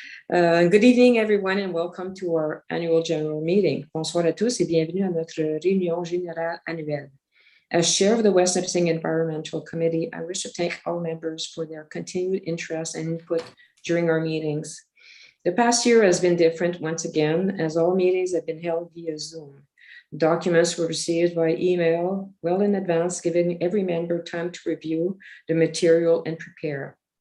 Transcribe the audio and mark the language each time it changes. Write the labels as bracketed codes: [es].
[en] Good evening, everyone, and welcome to our annual general meeting. [fr] Bonsoir à tous et bienvenue à notre réunion générale annuelle. [en] As chair of the West Nipissing Environmental Committee, I wish to thank all members for their continued interest and input during our meetings. The past year has been different once again, as all meetings have been held via Zoom. Documents were received by email well in advance, giving every member time to review the material and prepare.